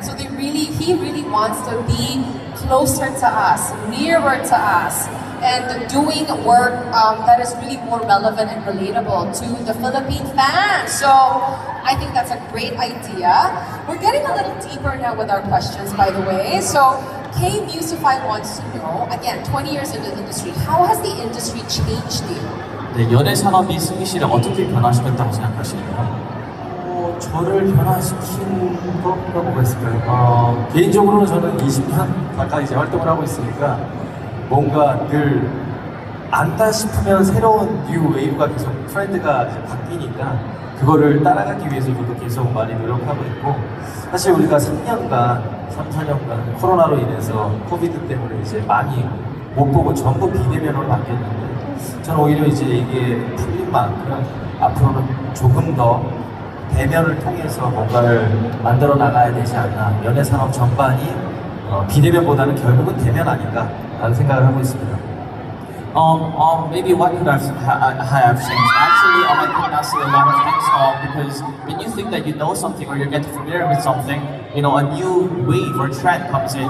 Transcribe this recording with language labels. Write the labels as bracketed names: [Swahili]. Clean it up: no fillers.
[English] So he really wants to be closer to us, nearer to us, and doing work that is really more relevant and relatable to the Philippine fans. So I think that's a great idea. We're getting a little deeper now with our questions, by the way. So K-Musify wants to know, again, 20 years in the industry, how has the industry changed you? [Korean] 네, 연예 산업이 승희 씨를 어떻게 변화시켰다고 생각하시나요? 저를 변화시킨 거가 뭐가 있을까요? 개인적으로는 저는 20년 가까이 이제 활동을 하고 있으니까 뭔가 늘 안다 싶으면 새로운 뉴 웨이브가 계속 트렌드가 이제 바뀌니까 그거를 따라가기 위해서 저도 계속 많이 노력하고 있고, 사실 우리가 3년간, 4년간 코로나로 인해서 코비드 때문에 이제 많이 못 보고 전부 비대면으로 바뀌었는데, 저는 오히려 이제 이게 풀린 만큼 앞으로는 조금 더 대면을 통해서 뭔가를 만들어 나가야 되지 않나. 연예 산업 전반이 비대면보다는 결국은 대면 아닌가라는 생각을 하고 있습니다. [English] Maybe what could have changed? Actually, I could not say a lot of things because when you think that you know something or you get familiar with something, a new wave or trend comes in.